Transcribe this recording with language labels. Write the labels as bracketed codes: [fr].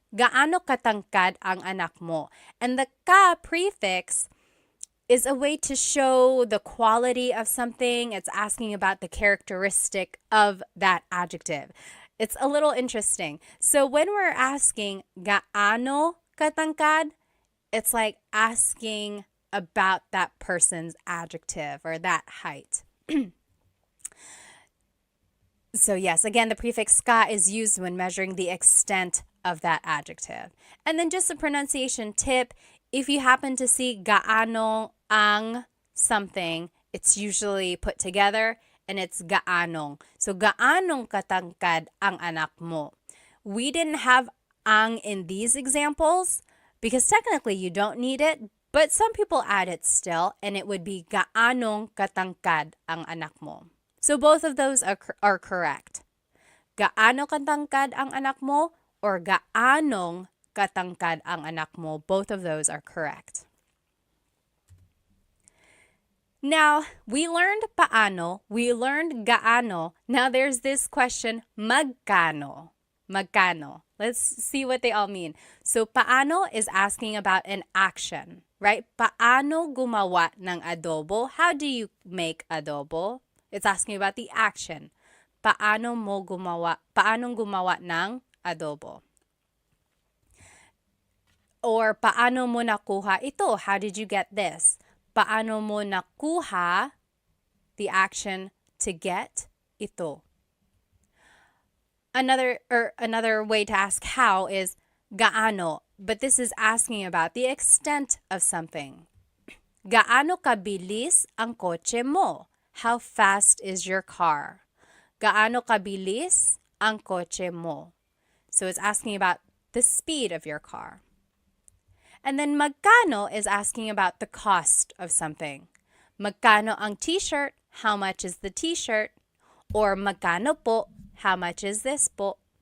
[tl] Gaano katangkad ang anak mo? [en] And the ka prefix is a way to show the quality of something. It's asking about the characteristic of that adjective. It's a little interesting. So when we're asking [tl] gaano katangkad, [en] it's like asking about that person's adjective or that height. So yes, again, the prefix ka is used when measuring the extent of that adjective. And then just a pronunciation tip, if you happen to see gaano ang something, it's usually put together and it's gaanong. [tl] So gaanong katangkad ang anak mo? [en] We didn't have ang in these examples because technically you don't need it, but some people add it still, and it would be [tl] gaanong katangkad ang anak mo. [en] So both of those are correct. [tl] Gaano katangkad ang anak mo or gaanong katangkad ang anak mo? [en] Both of those are correct. Now, we learned paano, we learned gaano. Now there's this question, magkano. Magkano. Let's see what they all mean. So paano is asking about an action, right? [tl] Paano gumawa ng adobo? [en] How do you make adobo? It's asking about the action. [tl] Paano gumawa ng adobo? [en] Or [tl] paano mo nakuha ito? [en] How did you get this? [tl] Paano mo nakuha, [en] the action to get, ito. Another way to ask how is gaano, but this is asking about the extent of something. [tl] Gaano kabilis ang kotse mo? [en] How fast is your car? [tl] Gaano kabilis ang kotse mo? [en] So it's asking about the speed of your car. And then magkano is asking about the cost of something. [tl] Magkano ang t-shirt? [en] How much is the t-shirt? Or [tl] magkano po? [en] How much is this po?